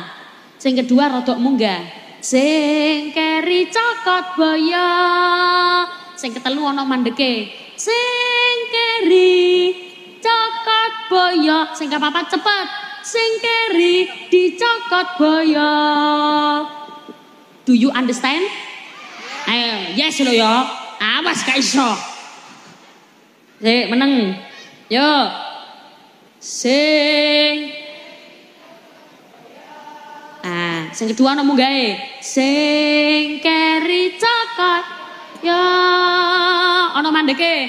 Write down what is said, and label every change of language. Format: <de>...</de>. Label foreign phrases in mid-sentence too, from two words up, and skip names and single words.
<jv>Sing kedua rodok munggah. Sing keri cokot boyo. Sing ketelu ana mandeke. Sing keri cokot boyo. Sing kapapat cepet. Sing keri dicokot boyo.</jv> <en>Do you understand?</en> <jv>Ayo, yes lo yo. Awas gak iso. Meneng. Yo. Sing sing kedua ana munggahe. Sing keri cokot yo ana mandeke.</jv>